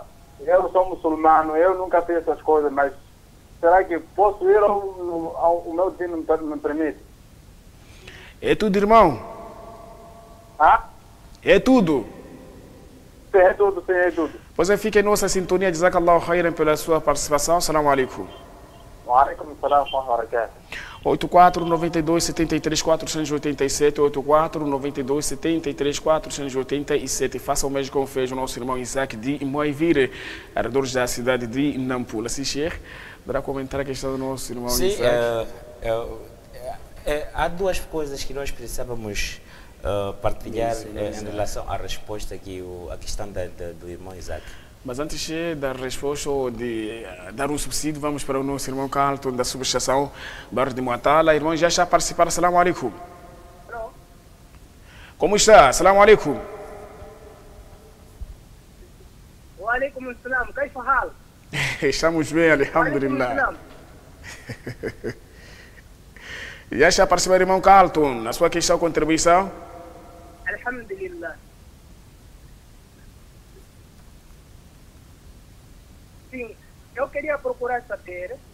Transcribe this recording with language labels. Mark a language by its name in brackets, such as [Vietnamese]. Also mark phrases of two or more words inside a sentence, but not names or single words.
[Portuguese] Eu sou muçulmano, eu nunca fiz essas coisas, mas será que posso ir ou o meu dino me permite? É tudo, irmão? Ah? É tudo? Sim, é tudo, sim, é tudo. Você fica em nossa sintonia. [Arabic] جزاك الله خيرا [Portuguese] pela sua participação. [Arabic] السلام عليكم. وعليكم السلام وبركاته. [Portuguese] 84 92 73 487, 84 92 73 487. Faça o mesmo como fez o nosso irmão Isaac de Moivire, aradores da cidade de Nampula. Se Sheikh, para comentar a questão do nosso irmão Isaac. Há duas coisas que nós precisávamos partilhar em relação à resposta que a questão do irmão Isaac. Mas antes da resposta ou de dar um subsídio, vamos para o nosso irmão Carlton da subestação Bairro de Moatala. Irmão, já está a participar. [Arabic] السلام عليكم. [Portuguese] Alô? Como está? [Arabic] السلام عليكم. وعليكم السلام. كيف حال? [Portuguese] Estamos bem, alhamdulillah. Já está a participar, irmão Carlton, na sua questão, contribuição? Alhamdulillah. Sim, eu queria procurar saber.